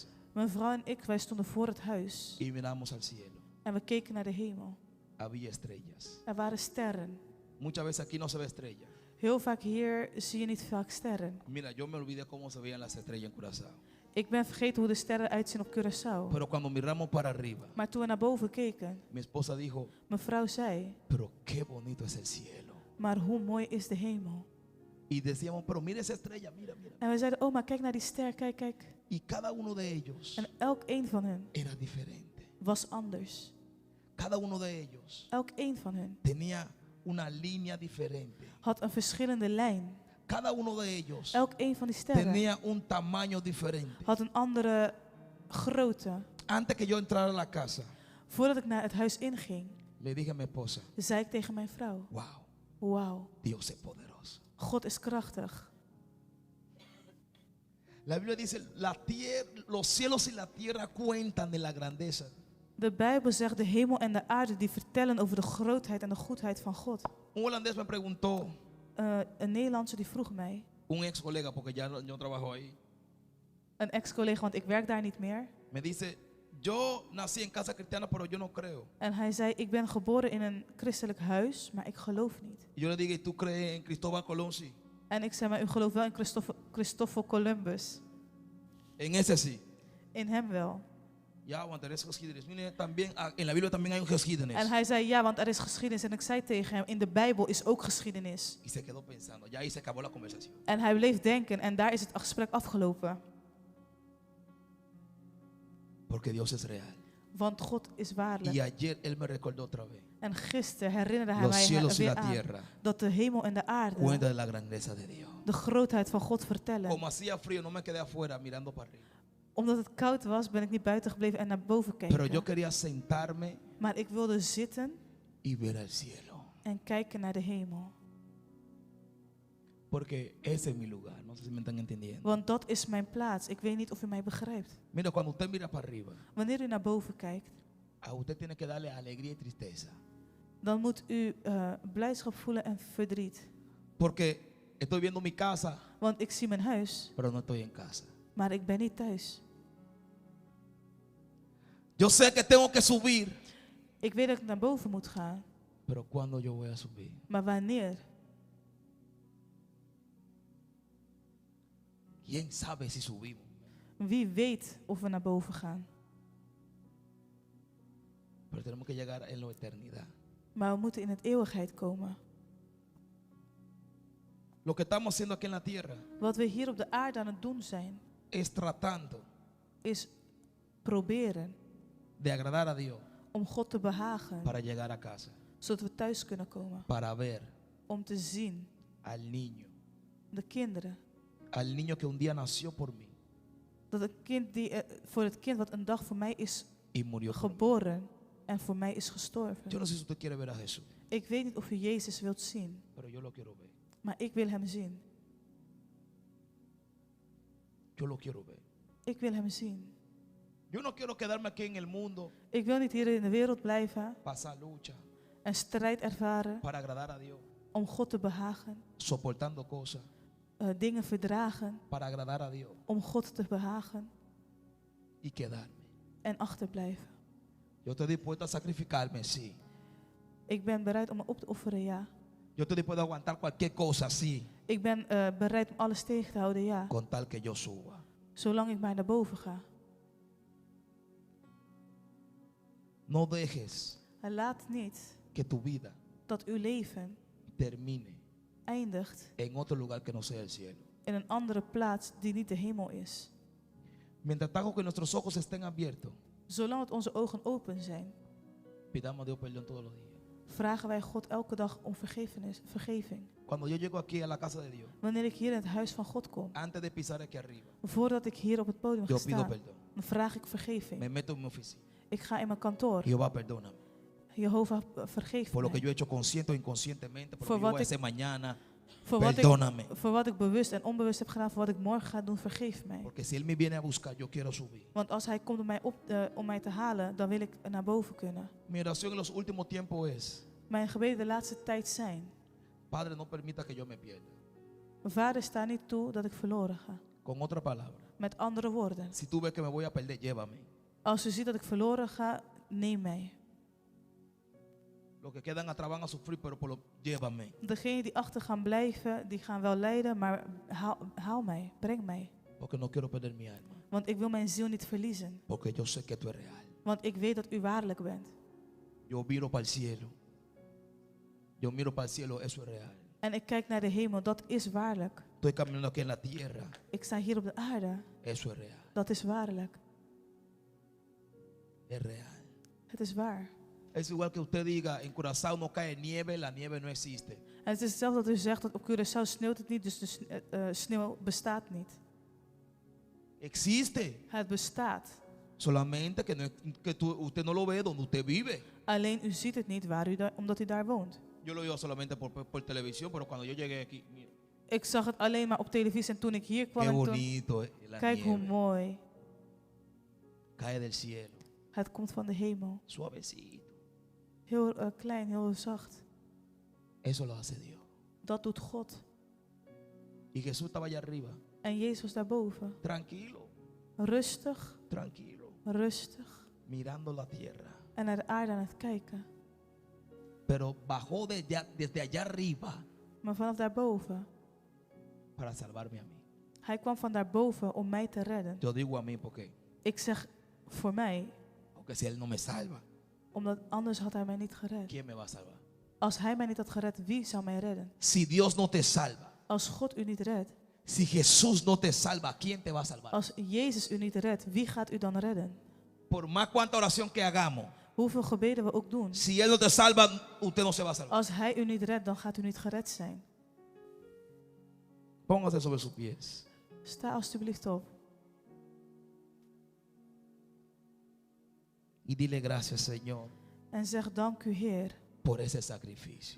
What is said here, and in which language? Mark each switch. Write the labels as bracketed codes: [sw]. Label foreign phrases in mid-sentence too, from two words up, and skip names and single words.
[nl] Mijn vrouw en ik, wij stonden voor het huis. [es] y miramos al cielo. [nl] En we keken naar de hemel. [es] Había estrellas. [nl] Er waren sterren. [es] Muchas veces aquí no se ve estrella. [nl] Heel vaak hier zie je niet vaak sterren. [es] Mira, yo me olvidé cómo se veían las estrellas en Curazao. [nl] Ik ben vergeten hoe de sterren uitzien op Curaçao. [es] Pero cuando miramos para arriba, [nl] Maar toen we naar boven keken, [es] mi esposa dijo, [nl] mijn vrouw zei, [es] pero qué bonito es el cielo. [nl] maar hoe mooi is de hemel. [es] Y decíamos, pero mira esa estrella, mira, mira. [nl] En we zeiden, oh, maar kijk naar die ster, kijk, kijk. [es] Y cada uno de ellos [nl] En elk een van hen [es] era diferente. [nl] was anders. [es] Cada uno de ellos [nl] Elk een van hen [es] tenía una línea diferente. [nl] had een verschillende lijn. [es] Cada uno de ellos [nl] Elk een van die sterren [es] tenía un tamaño diferente. [nl] had een andere grootte. [es] Antes que yo entrara a la casa, [nl] Voordat ik naar het huis inging, [es] le dije a mi esposa, [nl] zei ik tegen mijn vrouw, [es] wow, [nl] wauw, [es] Dios es poderoso. [nl] God is krachtig. [es] La Biblia dice, los cielos y la tierra cuentan de la grandeza. [nl] De Bijbel zegt, de hemel en de aarde die vertellen over de grootheid en de goedheid van God. [es] Un holandés me preguntó, [nl] Een Nederlandse die vroeg mij, [es] un ex colega, porque ya yo trabajo ahí, [nl] een ex-collega, want ik werk daar niet meer. [es] me dice, yo nací en casa cristiana, pero yo no creo. [nl] En hij zei, ik ben geboren in een christelijk huis, maar ik geloof niet. [es] Y yo le dije, ¿tú crees en Cristóbal Colón? Sí. [nl] En ik zei, maar u gelooft wel in Christoffel Columbus. [es] En ese sí. [nl] In hem wel. Ya, want er is geschiedenis. [es] Mire, también, en la Biblia también hay un geschiedenis. [nl] En hij zei, ja, want er is geschiedenis. En ik zei tegen hem, in de Bijbel is ook geschiedenis. [es] Y se quedó pensando, ya ahí se acabó la conversación. [nl] En hij bleef denken en daar is het gesprek afgelopen. [es] Porque Dios es real. [nl] Want God is waarlijk. [es] Y ayer él me recordó otra vez. [nl] En gisteren herinnerde hij [es] Los [nl] mij [es] cielos y [nl] weer [es] la [nl] aan [es] tierra [nl] dat de hemel en de aarde [es] cuentan de la grandeza de Dios. [nl] de grootheid van God vertellen. [es] Como hacía frío, no me quedé afuera mirando para arriba. [nl] Omdat het koud was, ben ik niet buiten gebleven en naar boven [es] Pero yo [nl] kijken. [es] quería sentarme [nl] Maar ik wilde zitten [es] y ver el cielo. [nl] en kijken naar de hemel. [es] Porque ese es mi lugar. No sé si me están entendiendo. [nl] Want dat is mijn plaats. Ik weet niet of u mij begrijpt. [es] Mira, cuando usted mira para arriba, [nl] Wanneer u naar boven kijkt, [es] a usted tiene que darle alegría y tristeza. [nl] dan moet u blijdschap voelen en verdriet. [es] Porque estoy viendo mi casa, [nl] Want ik zie mijn huis, [es] pero no estoy en casa. [nl] maar ik ben niet thuis. [es] Yo sé que tengo que subir, [nl] Ik weet dat ik naar boven moet gaan. [es] pero ¿cuándo yo voy a subir? [nl] Maar wanneer? [es] ¿Quién sabe si subimos? [nl] Wie weet of we naar boven gaan. [es] Pero tenemos que llegar en la eternidad. [nl] Maar we moeten in het eeuwigheid komen. [es] Lo que estamos haciendo aquí en la tierra [nl] Wat we hier op de aarde aan het doen zijn, [es] es tratando [nl] is proberen [es] de agradar a Dios [nl] om God te behagen, [es] para llegar a casa, [nl] zodat we thuis kunnen komen. [es] para ver [nl] Om te zien [es] al niño que un día nació por mí [nl] dat het kind voor het kind wat een dag voor mij is [es] y murió por mí. [nl] geboren en voor mij is gestorven. [es] Yo no sé si usted quiere ver a Jesús, [nl] Ik weet niet of u Jezus wilt zien, [es] pero yo lo quiero ver. [nl] maar ik wil hem zien. [es] Yo lo quiero ver. [nl] Ik wil hem zien. [es] Yo no quiero quedarme aquí en el mundo, [nl] Ik wil niet hier in de wereld blijven [es] pasar lucha [nl] en strijd ervaren [es] para agradar a Dios, [nl] om God te behagen, [es] soportando cosas [nl] dingen verdragen [es] para agradar a Dios [nl] om God te behagen [es] y quedarme. [nl] en achterblijven. [es] Yo estoy dispuesto a sacrificarme, sí. [nl] Ik ben bereid om me op te offeren, ja. [es] Yo estoy dispuesto a aguantar cualquier cosa, sí, [nl] Ik ben bereid om alles tegen te houden, ja. [es] con tal que yo suba. [nl] Zolang ik maar naar boven ga. [es] No dejes [nl] En laat niet [es] que tu vida [nl] dat uw leven [es] termine [nl] eindigt [es] en otro lugar que no sea el cielo. [nl] in een andere plaats die niet de hemel is. [es] Mientras tanto que nuestros ojos estén abiertos, [nl] Zolang het onze ogen open zijn, [es] pidamos a Dios perdón todos los días. [nl] vragen wij God elke dag om vergeving. [es] Cuando yo llego aquí a la casa de Dios, [nl] Wanneer ik hier in het huis van God kom, [es] antes de pisar aquí arriba, [nl] voordat ik hier op het podium ga [es] yo pido [nl] staan, [es] perdón. [nl] dan vraag ik vergeving. [es] Me meto en mi oficina. [nl] Ik ga in mijn kantoor. [es] Jehová, perdóname [nl] Jehovah, vergeef [es] por lo que [nl] mij. [es] yo he hecho consciente o inconscientemente, por lo [nl] Voor [es] que yo voy a [nl] wat ik- [es] hacer mañana. Perdóname. Perdóname. [nl] Voor wat ik bewust en onbewust heb gedaan, voor wat ik morgen ga doen, vergeef mij. [es] Porque si Él me viene a buscar, yo quiero subir. [nl] Want als hij komt om mij te halen, dan wil ik naar boven kunnen. [es] Mi oración en los últimos tiempos es, [nl] Mijn gebeden de laatste tijd zijn: [es] Padre, no permita que yo me pierda. [nl] Vader, sta niet toe dat ik verloren ga. [es] Con otra palabra, [nl] Met andere woorden, [es] si tú ves que me voy a perder, llévame. [nl] als u ziet dat ik verloren ga, neem mij. [es] Los que quedan atrás van a sufrir, pero llévame. [nl] Degenen die achter gaan blijven, die gaan wel lijden, maar haal mij, breng mij. [es] Porque no quiero perder mi alma. [nl] Want ik wil mijn ziel niet verliezen. [es] Porque yo sé que tú eres real. [nl] Want ik weet dat u waarlijk bent. [es] Yo miro para el cielo. Yo miro para el cielo, eso es real. [nl] En ik kijk naar de hemel, dat is waarlijk. [es] Estoy caminando aquí en la tierra. [nl] Ik sta hier op de aarde, [es] Eso es real. [nl] dat is waarlijk. [es] Es real. [nl] Het is waar. [es] Es igual que usted diga, en Curazao no cae nieve, la nieve no existe. [nl] En het is hetzelfde dat u zegt dat op Curaçao sneeuwt het niet, dus de sneeuw bestaat niet. [es] Existe. [nl] Het bestaat. [es] Solamente que, usted no lo ve donde usted vive. [nl] Alleen u ziet het niet omdat u daar woont. [es] Yo lo veo solamente por televisión, pero cuando yo llegué aquí, mira, [nl] Ik zag het alleen maar op televisie en toen ik hier kwam. [es] qué [nl] En toen, [es] bonito la [nl] kijk hoe [es] nieve. [nl] mooi. [es] Cae del cielo. [nl] Het komt van de hemel. [es] Suavecito. [nl] Heel klein, heel zacht. [es] Eso lo hace Dios. [nl] Dat doet God. [es] Y Jesús estaba allá arriba. [nl] En Jezus was daarboven. [es] Tranquilo, [nl] Rustig, [es] tranquilo. [nl] rustig. [es] Mirando la tierra. [nl] En naar de aarde aan het kijken. [es] Pero bajó desde allá arriba [nl] Maar vanaf daarboven. [es] para salvarme a mí. [nl] Hij kwam van daarboven om mij te redden. [es] Yo digo a mí porque, [nl] Ik zeg voor mij, [es] aunque si Él no me salva, [nl] omdat anders had hij mij niet gered. [es] ¿quién me va a salvar? [nl] Als hij mij niet had gered, wie zou mij redden? [es] Si Dios no te salva, [nl] Als God u niet redt, [es] si Jesús no te salva, ¿quién te va a salvar? [nl] als Jezus u niet redt, wie gaat u dan redden? [es] Por más cuanta oración que hagamos, [nl] Hoeveel gebeden we ook doen. [es] si Él no te salva, usted no se va a salvar. [nl] Als hij u niet redt, dan gaat u niet gered zijn. [es] Póngase sobre sus pies. [nl] Sta alstublieft op. [es] Y dile gracias, Señor, [nl] En zeg dank u Heer [es] por ese sacrificio.